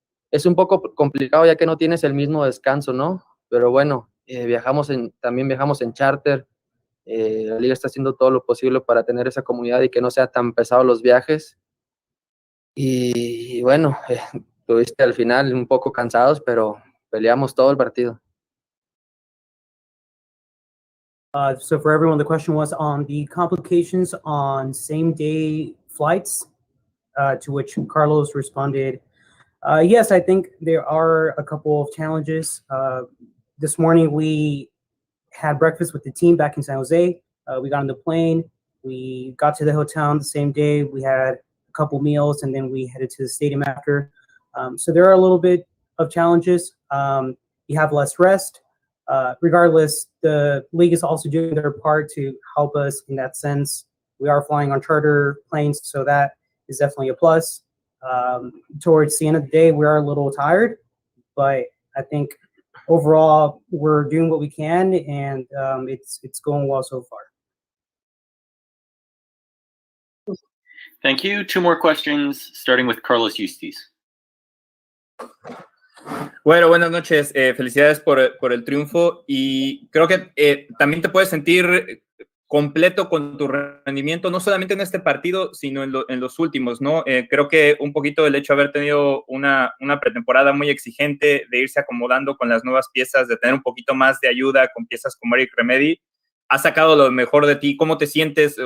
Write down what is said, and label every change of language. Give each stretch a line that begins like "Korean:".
Spanish: Es un poco complicado ya que no tienes el mismo descanso, ¿no? Pero bueno, también viajamos en charter, La liga está haciendo todo lo posible para tener esa comunidad y que no sea tan pesado los viajes. Y bueno, tuviste al final un poco cansados, pero peleamos todo el partido.
English: So for everyone, the question was on the complications on same-day flights, to which Carlos responded, yes, I think there are a couple of challenges. This morning, we had breakfast with the team back in San Jose. We got on the plane. We got to the hotel on the same day. We had a couple meals, and then we headed to the stadium after. So there are a little bit of challenges. You have less rest. Regardless, the league is also doing their part to help us in that sense. We are flying on charter planes, so that is definitely a plus. Towards the end of the day, we are a little tired, but I think overall we're doing what we can, and it's going well so far. Thank you. Two more questions, starting with Carlos Eustace.
Spanish: Bueno, buenas noches. Felicidades por el triunfo y creo que también te puedes sentir completo con tu rendimiento, no solamente en este partido, sino en los últimos, ¿no? Creo que un poquito el hecho de haber tenido una pretemporada muy exigente, de irse acomodando con las nuevas piezas, de tener un poquito más de ayuda con piezas como Eric Remedi, ha sacado lo mejor de ti. ¿Cómo te sientes?